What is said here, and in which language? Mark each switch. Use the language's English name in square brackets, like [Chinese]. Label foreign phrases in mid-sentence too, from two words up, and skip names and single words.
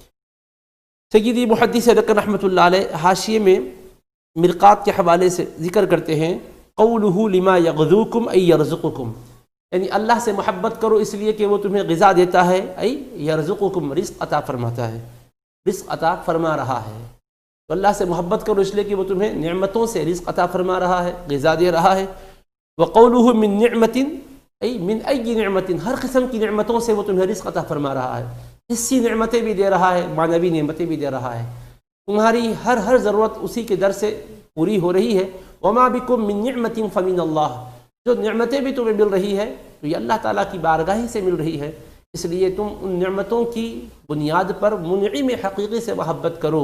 [Urdu] سیدی محدث رکن رحمۃ اللہ علیہ حاشیے میں مرقات کے حوالے سے ذکر کرتے ہیں، [Arabic] قولہ لما یغذوکم ای یرزقکم، [Urdu] یعنی اللہ سے محبت کرو اس لیے کہ وہ تمہیں غذا دیتا ہے، [Arabic] ای یرزقکم، [Urdu] رزق عطا فرماتا ہے، رزق عطا فرما رہا ہے۔ تو اللہ سے محبت کرو اس لیے کہ وہ تمہیں نعمتوں سے رزق عطا فرما رہا ہے، غذا دے رہا ہے۔ [Arabic] وقولہ من نعمت، ای من ای نعمت، [Urdu] ہر قسم کی نعمتوں سے وہ تمہیں رزق عطا فرما رہا ہے، حسی نعمتیں بھی دے رہا ہے، معنوی نعمتیں بھی دے رہا ہے، تمہاری ہر ضرورت اسی کے در سے پوری ہو رہی ہے۔ [Arabic] وما بکم من نعمت فمن اللہ، [Urdu] جو نعمتیں بھی تمہیں مل رہی ہے تو یہ اللہ تعالیٰ کی بارگاہ سے مل رہی ہے، اس لیے تم ان نعمتوں کی بنیاد پر منعم حقیقی سے محبت کرو۔